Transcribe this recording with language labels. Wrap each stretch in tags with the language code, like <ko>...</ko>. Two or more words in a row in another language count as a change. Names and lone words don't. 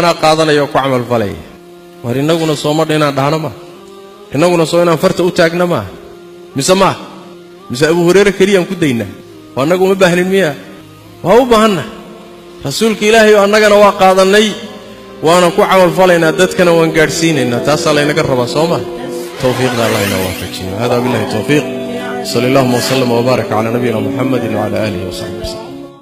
<so>ana qaadanayo ku amal falay war inaguna soo madheena dhaana ma inaguna soo inaan farta u taagna ma mise abu hurayra kaliya ku dayna wanagu ma baahnin miya waa u baahanna rasuulka ilaahay oo annagana waa qaadanay waana ku amal falayna dadkana waan gaarsiinayna taas alla inaga raba Soomaa tawfiiqda Allah ina waafajiyo hada</so> <ar>بالله التوفيق صلى الله وسلم وبارك على نبينا محمد وعلى آله وصحبه</ar>